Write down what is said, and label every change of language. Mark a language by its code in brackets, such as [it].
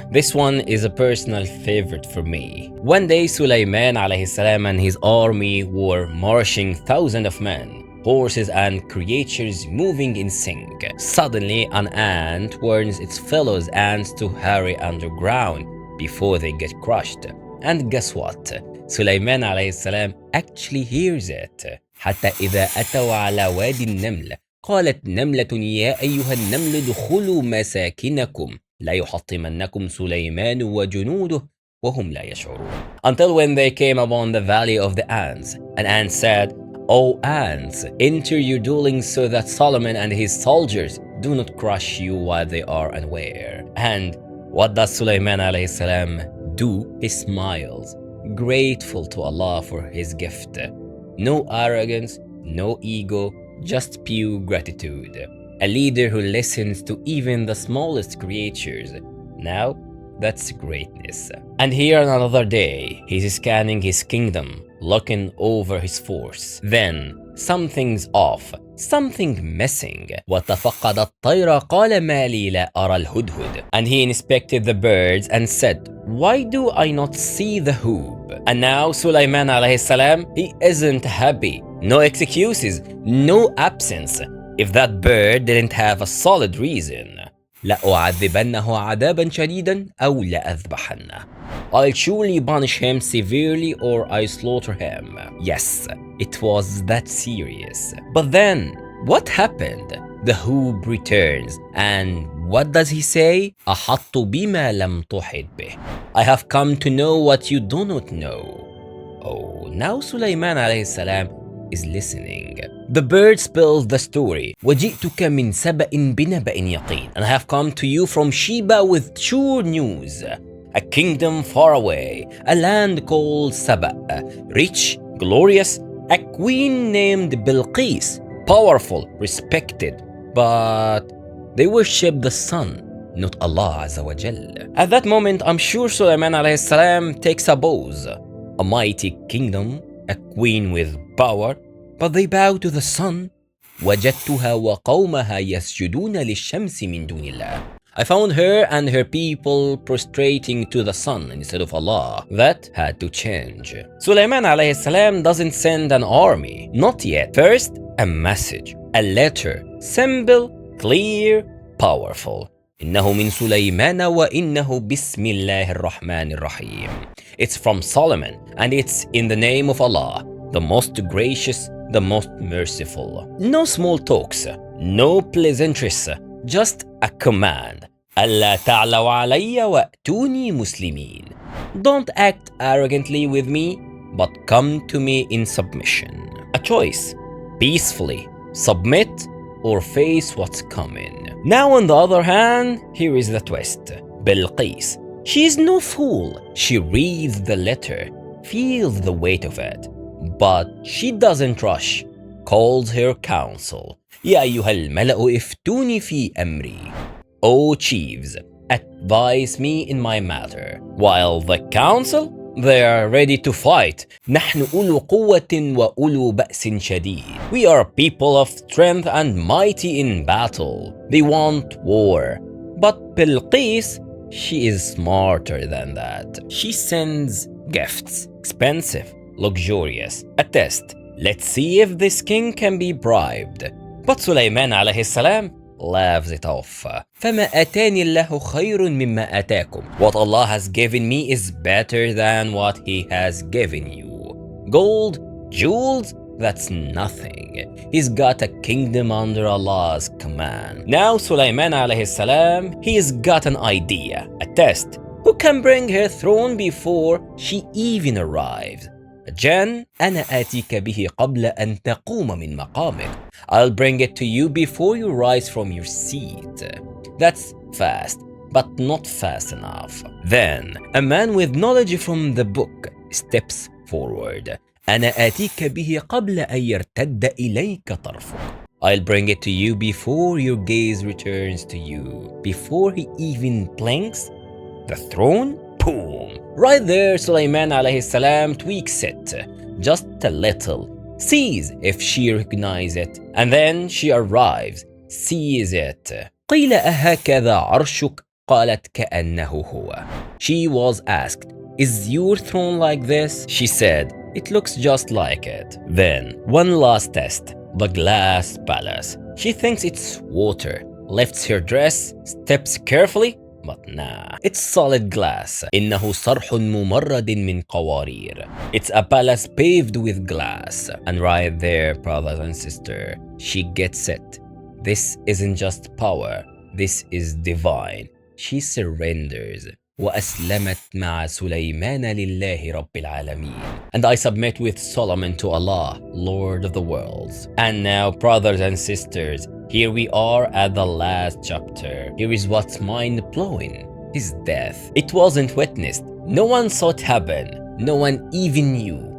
[en] This one is a personal favorite for me. One day, Sulaiman alayhi salam and his army were marching thousands of men, horses and creatures moving in sync. Suddenly, an ant warns its fellow ants to hurry underground before they get crushed. And guess what? Sulaiman alayhi salam actually hears it. [ar] حتى إذا أتوا على وادي النمل قالت نملة يا أيها النمل ادخلوا مساكنكم لا يحطمنكم سليمان وجنوده وهم لا يشعرون. [en] Until when they came upon the valley of the ants, an ant said, O ants, enter your dwellings so that Solomon and his soldiers do not crush you while they are unaware. And what does Sulaiman alayhi salam do? He smiles, grateful to Allah for his gift. No arrogance, no ego, just pure gratitude. A leader who listens to even the smallest creatures. Now, that's greatness. And here on another day, he's scanning his kingdom, looking over his force. Then, something's off, something missing. [ar] وتفقد الطير قال ما لي لا أرى الهدهد. [en] And he inspected the birds and said, why do I not see the hoop? And now Sulaiman alayhi salam, he isn't happy. No excuses, no absence. If that bird didn't have a solid reason. [ar] لأعذبنه عذابا شديدا أو لأذبحنه. [en] I'll surely punish him severely or I slaughter him. Yes, it was that serious. But then, what happened? The hoop returns and what does he say? [ar] أحط بما لم تحط به. [en] I have come to know what you do not know. Oh, now Sulaiman alayhi salam is listening. The bird spells the story. [ar] وجئتك من سبأ بنبأ يقين. [en] And I have come to you from Sheba with sure news. A kingdom far away, a land called Saba, rich, glorious, a queen named Bilqis, powerful, respected, but they worship the sun, not Allah Azza wa Jal. At that moment, I'm sure Sulaiman alayhi salam takes a pose. A mighty kingdom, a queen with power, but they bow to the sun. [ar] وجدتها وقومها يسجدون للشمس من دون الله. [en] I found her and her people prostrating to the sun instead of Allah. That had to change. Sulaiman alayhi salam doesn't send an army, not yet. First, a message, a letter, simple, clear, powerful. [ar] إنه من سليمان وإنه بسم الله الرحمن الرحيم. [en] It's from Solomon and it's in the name of Allah, the most gracious, the most merciful. No small talks, no pleasantries, just a command. [ar] ألا تعلوا علي وأتوني مسلمين. [en] Don't act arrogantly with me, but come to me in submission. A choice. Peacefully submit or face what's coming. Now on the other hand, here is the twist. Bilqis. She is no fool. She reads the letter, feels the weight of it, but she doesn't rush. Calls her council. [ar] يا أيها الملأ افتوني في أمري. [en] O chiefs, advise me in my matter. While the council, they are ready to fight. [ar] نحن أولو قوة وأولو بأس شديد. [en] We are people of strength and mighty in battle. They want war. But Bilqis, she is smarter than that. She sends gifts, expensive, luxurious, a test. Let's see if this king can be bribed. But Sulaiman alayhi salam laughs it off. [ar] فما آتاني الله خير مما آتاكم. [en] What Allah has given me is better than what He has given you. Gold, jewels, that's nothing. He's got a kingdom under Allah's command. Now Sulaiman alayhi salam, he's got an idea, a test. Who can bring her throne before she even arrives? [ar] Jan, أنا آتيك به قبل أن تقوم من مقامك. [en] I'll bring it to you before you rise from your seat. That's fast, but not fast enough. Then, a man with knowledge from the book steps forward. [ar] أنا آتيك به قبل أن يرتد إليك طرفك. [en] I'll bring it to you before your gaze returns to you. Before he even blinks, the throne, boom. Right there, Sulaiman alayhi salam tweaks it, just a little, sees if she recognizes it, and then she arrives, sees it. [ar] قيل أهكذا عرشك؟ قالت كأنه هو. [en] She was asked, is your throne like this? She said, it looks just like it. Then, one last test, the glass palace. She thinks it's water, lifts her dress, steps carefully, but nah, it's solid glass. [ar] إنه صرح ممرد من قوارير. [en] It's a palace paved with glass. And right there, brothers and sisters, she gets it. This isn't just power, this is divine. She surrenders. [ar] وأسلمت مع سليمان لله رب العالمين. [en] And I submit with Solomon to Allah, Lord of the worlds. And now, brothers and sisters, here we are at the last chapter. Here is what's mind-blowing. His death. It wasn't witnessed. No one saw it happen. No one even knew.